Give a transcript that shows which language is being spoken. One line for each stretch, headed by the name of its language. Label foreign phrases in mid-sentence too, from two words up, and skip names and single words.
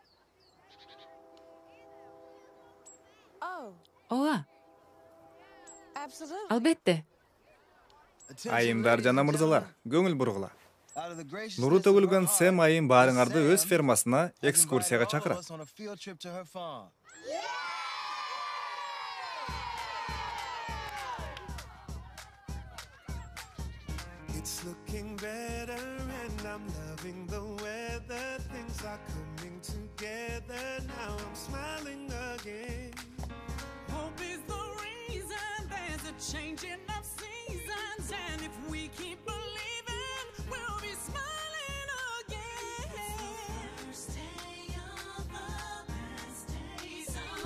Kyrgyz: Ооба. Албетте. Айымдар жана мырзалар, көңүл бургула. Нуру төгүлгөн Сэм айым баарыңарды өз фермасына экскурсияга чакырат.
English: It's looking better and I'm loving the weather. Things are coming together. Now I'm smiling again. Hope is the reason there's a changing of seasons. And if we keep believing, we'll be smiling again. Stay on the best days of